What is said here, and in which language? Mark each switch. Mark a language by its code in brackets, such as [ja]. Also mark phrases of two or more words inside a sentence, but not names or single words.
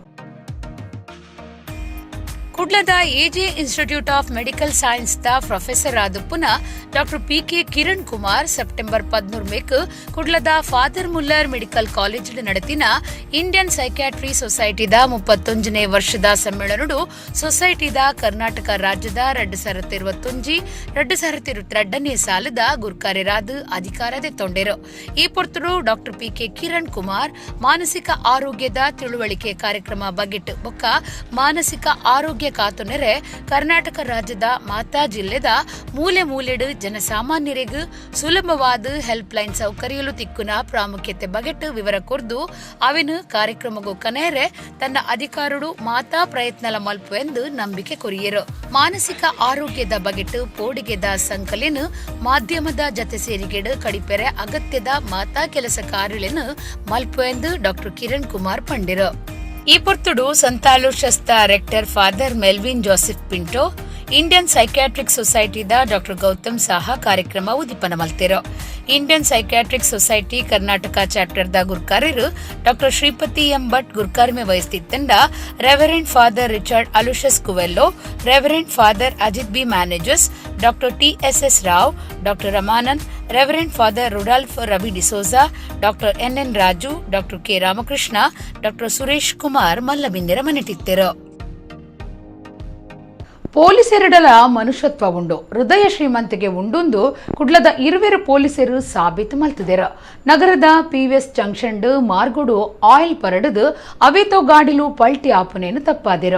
[tcy] ಕುಡ್ಲದ AJ ಇನ್ಸ್ಟಿಟ್ಯೂಟ್ ಆಫ್ ಮೆಡಿಕಲ್ ಸೈನ್ಸ್ ದ ಪ್ರೊಫೆಸರ್ ಆದ ಪುನಃ ಡಾಕ್ಟರ್ PK ಕಿರಣ್ ಕುಮಾರ್ ಸೆಪ್ಟೆಂಬರ್ 14 ಮೇಕ್ ಕುಡ್ಲದ ಫಾದರ್ ಮುಲ್ಲರ್ ಮೆಡಿಕಲ್ ಕಾಲೇಜ್ ನಡತಿನ ಇಂಡಿಯನ್ ಸೈಕ್ಯಾಟ್ರಿ ಸೊಸೈಟಿದ 31ನೇ ವರ್ಷದ ಸಮ್ಮೇಳನಡು ಸೊಸೈಟಿದ ಕರ್ನಾಟಕ ರಾಜ್ಯದ 2021-2022ನೇ ಸಾಲದ ಗುರ್ಕಾರ್ಯರಾದ ಅಧಿಕಾರದೆ ತೊಂಡೆರು. ಈ ಪೊರ್ತರು ಡಾಕ್ಟರ್ PK ಕಿರಣ್ ಕುಮಾರ್ ಮಾನಸಿಕ ಆರೋಗ್ಯದ ತಿಳುವಳಿಕೆ ಕಾರ್ಯಕ್ರಮ ಬಗೆಟ್ ಬೊಕ್ಕ ಮಾನಸಿಕ ಆರೋಗ್ಯ ಕಾತುನೆರೆ ಕರ್ನಾಟಕ ರಾಜ್ಯದ ಮಾತಾ ಜಿಲ್ಲೆದ ಮೂಲೆ ಮೂಲೆಡು ಜನಸಾಮಾನ್ಯರಿಗೂ ಸುಲಭವಾದ ಹೆಲ್ಪ್ ಲೈನ್ ಸೌಕರ್ಯಲು ತಿಕ್ಕುನ ಪ್ರಾಮುಖ್ಯತೆ ಬಗೆಟ್ ವಿವರ ಕೊರ್ದು ಅವಿನ ಕಾರ್ಯಕ್ರಮಗೂ ಕನೇರೆ ತನ್ನ ಅಧಿಕಾರಡು ಮಾತಾ ಪ್ರಯತ್ನಲ ಮಲ್ಪು ಎಂದು ನಂಬಿಕೆ ಕೊರಿಯರು. ಮಾನಸಿಕ ಆರೋಗ್ಯದ ಬಗೆಟ್ ಪೋಡಿಗೆದ ಸಂಕಲಿನ ಮಾಧ್ಯಮದ ಜತೆ ಸೇರಿಗೆಡು ಕಡಿಪೆರೆ ಅಗತ್ಯದ ಮಾತಾ ಕೆಲಸ ಕಾರ್ಯಲಿನ ಮಲ್ಪು ಎಂದು ಡಾಕ್ಟರ್ ಕಿರಣ್ ಕುಮಾರ್ ಪಂಡಿರು. ಈ ಪೊರ್ತುಡು ಸಂತಾಲೋಶಸ್ತ ರೆಕ್ಟರ್ ಫಾದರ್ ಮೆಲ್ವಿನ್ ಜೋಸೆಫ್ ಪಿಂಟೋ ಇಂಡಿಯನ್ ಸೈಕ್ಯಾಟ್ರಿಕ್ ಸೊಸೈಟಿದ ಡಾಕ್ಟರ್ ಗೌತಮ್ ಸಾಹಾ ಕಾರ್ಯಕ್ರಮ ಉದ್ದೀಪನ ಮಲ್ತಿರು. ಇಂಡಿಯನ್ ಸೈಕ್ಯಾಟ್ರಿಕ್ ಸೊಸೈಟಿ ಕರ್ನಾಟಕ ಚಾಪ್ಟರ್ದ ಗುರ್ಕಾರ್ಯರು ಡಾಕ್ಟರ್ ಶ್ರೀಪತಿ ಎಂ ಭಟ್ ಗುರ್ಕಾರ್ಮೆ ವಹಿಸುತ್ತಿದ್ದಂಡ ರೆವರೆಂಡ್ ಫಾದರ್ ರಿಚರ್ಡ್ ಅಲುಷಸ್ ಕುವೆಲ್ಲೋ, ರೆವರೆಂಡ್ ಫಾದರ್ ಅಜಿತ್ ಬಿ ಮ್ಯಾನೇಜರ್ಸ್, ಡಾಕ್ಟರ್ TSS ರಾವ್, ಡಾಕ್ಟರ್ ರಮಾನಂದ್, ರೆವರೆಂಡ್ ಫಾದರ್ ರುಡಾಲ್ಫ್ ರವಿ ಡಿಸೋಜಾ, ಡಾಕ್ಟರ್ NN ರಾಜು, ಡಾಕ್ಟರ್ K ರಾಮಕೃಷ್ಣ, ಡಾಕ್ಟರ್ ಸುರೇಶ್ ಕುಮಾರ್ ಮಲ್ಲಬಿಂದಿರ ಮನೆಟಿತ್ತರು. ಪೊಲೀಸೆರಡಲ ಮನುಷ್ಯತ್ವ ಉಂಡು, ಹೃದಯ ಶ್ರೀಮಂತಿಗೆ ಉಂಡೊಂದು ಕುಡ್ಲದ ಇರುವೆರು ಪೊಲೀಸರು ಸಾಬೀತು ಮಲ್ತಿದೆರ. ನಗರದ PVS ಜಂಕ್ಷನ್ ಮಾರ್ಗೋಡು ಆಯಿಲ್ ಪರಡದು ಅವೇತೋ ಗಾಡಿಲು ಪಲ್ಟಿ ಆಪುನೇನು ತಪ್ಪಾದಿರ.